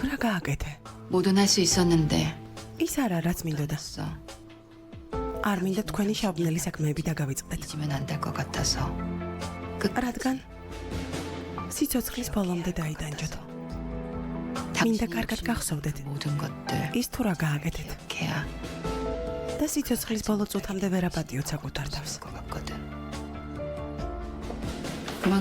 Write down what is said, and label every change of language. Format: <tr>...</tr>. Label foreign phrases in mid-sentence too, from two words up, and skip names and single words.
<ka>რა გააკეთე?</ka> <ko>뭐든 할 수 있었는데.</ko> <ka>ის არა რაც მინდოდა.</ka> <ko>써.</ko> <ka>არ მინდა თქვენი შავბნელი საქმეები დაგავიწყდეთ.</ka> <ko>잊으면 안 될 것 같아서.</ko> <ka>რადგან სიცოცხლის ბოლომდე დაიდანჯოთ. მინდა კარგად გახსოვდეთ.</ka> <ko>모든 것들</ko> <ka>ის თუ რა გააკეთეთ</ka> <ko>개야</ko> <ka>და სიცოცხლის ბოლო წუთამდე ვერ აპატიოთ საკუთარ თავს.</ka> <ko>것 같거든. 그만</ko>